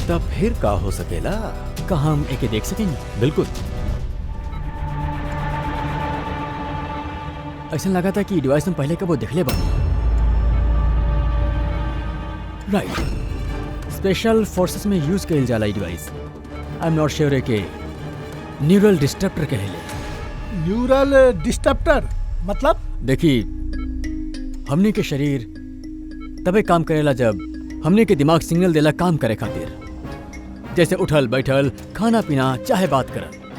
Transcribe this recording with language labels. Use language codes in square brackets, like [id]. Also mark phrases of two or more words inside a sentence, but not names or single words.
[bho] तब फिर का हो सकेला? का हम एके देख सकेंगे? बिल्कुल। ऐसा लगा था कि डिवाइस हम पहले कबो देखले बानी। राइट, [en] special forces [bho] में यूज कइल जाला ई डिवाइस। [en] I am not sure [bho] के [en] neural disruptor [bho] कहेले। [en] neural disruptor मतलब? [bho] देखिए, हमने के शरीर तबे काम करेला जब हमने के दिमाग सिग्नल देला काम करे खातिर, जैसे उठल बैठल, खाना पीना, चाहे बात करल।